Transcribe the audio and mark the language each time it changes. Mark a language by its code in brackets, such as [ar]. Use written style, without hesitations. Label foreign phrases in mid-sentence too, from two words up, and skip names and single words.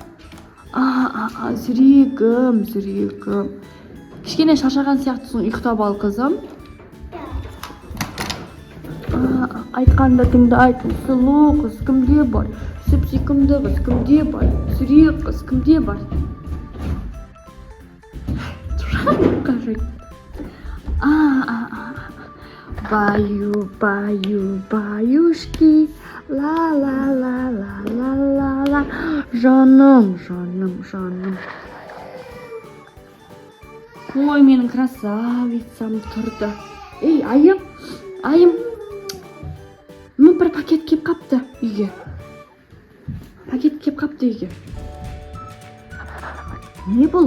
[kk] Жүрегім. Кішкене шаршаған сияқтысың, ұйықтап ал қызым. Айтқанда тыңдайтын сұлу қыз кімде бар? Сүп-сүйкімді қыз кімде бар? Жүрек қыз кімде бар? Баюшки, ла-ла-ла-ла-ла-ла-ла. Жаным. Ой, менің красавицам тұрды. Ей, айым. Бір пакет кеп қапты үйге. Не бұл?